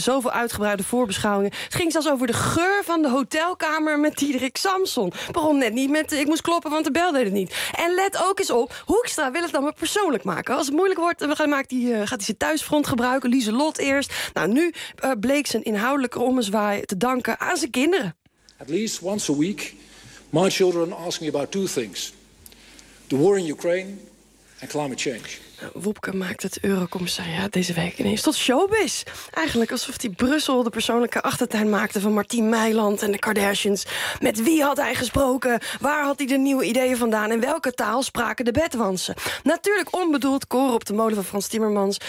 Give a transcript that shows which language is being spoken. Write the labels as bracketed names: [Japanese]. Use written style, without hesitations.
[Dutch] Zoveel uitgebreide voorbeschouwingen. Het ging zelfs over de geur van de hotelkamer met Diederik Samson. Begon net niet met ik moest kloppen, want de bel deed het niet. En let ook eens op, Hoekstra wil het dan maar persoonlijk maken. Als het moeilijk wordt, gaat hij zijn thuisfront gebruiken. Lieselot eerst. Nou, nu bleek zijn inhoudelijke ommezwaai te danken aan zijn kinderen. [English] At least once a week, my children ask me about 2 things. The war in Ukraine and climate change. [Dutch] Wopke maakt het Eurocommissariaat deze week ineens tot showbiz. Eigenlijk alsof hij Brussel de persoonlijke achtertuin maakte... van Martien Meiland en de Kardashians. Met wie had hij gesproken? Waar had hij de nieuwe ideeën vandaan? En welke taal spraken de bedwansen? Natuurlijk onbedoeld koren op de molen van Frans Timmermans...